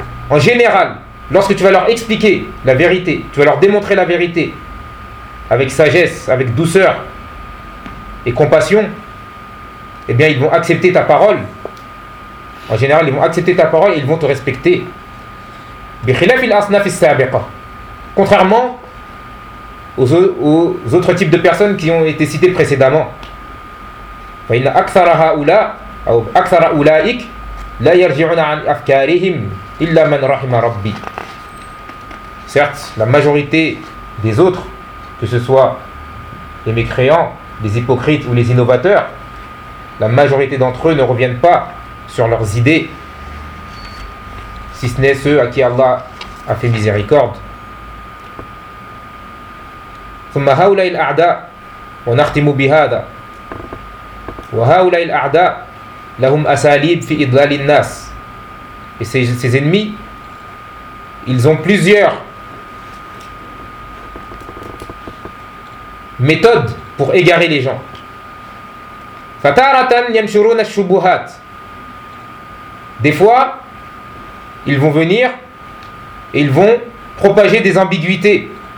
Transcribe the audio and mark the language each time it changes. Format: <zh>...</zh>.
<fr>En général, lorsque tu vas leur expliquer la vérité, tu vas leur démontrer la vérité avec sagesse, avec douceur et compassion, eh bien ils vont accepter ta parole. En général, ils vont accepter ta parole et ils vont te respecter.</fr> <ar>بخلاف الأصناف السابقة.</ar> <fr>Contrairement aux autres types de personnes qui ont été citées précédemment.</fr> <ar>فإن أكثر هؤلاء أو أكثر أولئك لا يرجعون عن أفكارهم إلا من رحم ربي.</ar> <fr>Certes, la majorité des autres, que ce soit les mécréants, les hypocrites ou les innovateurs, la majorité d'entre eux ne reviennent pas sur leurs idées, si ce n'est ceux à qui Allah a fait miséricorde.</fr> <ar>ثم هؤلاء الأعداء ونختم بهذا وهؤلاء الأعداء لهم أساليب في إضلال الناس.</ar> <fr>Et ces ennemis, ils ont plusieurs méthodes pour égarer les gens.</fr> <ar>فَتَارَةً يَمْشُرُونَ الشُّبُهَاتِ.</ar> <fr>Des fois, ils vont venir et ils vont propager des ambiguïtés.</fr>